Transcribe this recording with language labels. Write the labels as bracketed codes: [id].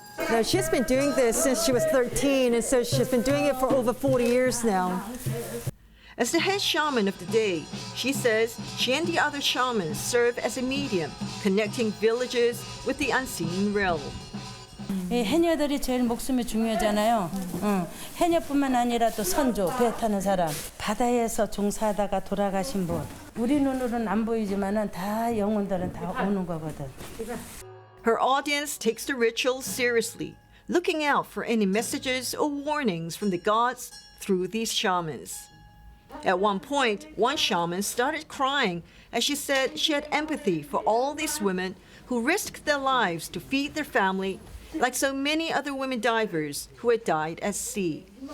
[en] Now, she's been doing this since she was 13, and so she's been doing it for over 40 years now. As the head shaman of the day, she says she and the other shamans serve as a medium, connecting villages with the unseen realm. [ko] 해녀들이 제일 목숨이 중요하잖아요. 해녀뿐만 아니라 또 선조, 배 타는 사람, 바다에서 종사하다가 돌아가신 분. 우리 눈으로는 안 보이지만은 다 영혼들은 다 오는 거거든. [en] Her audience takes the ritual seriously, looking out for any messages or warnings from the gods through these shamans. At one point, one shaman started crying as she said she had empathy for all these women who risked their lives to feed their family, like so many other women divers who had died at sea.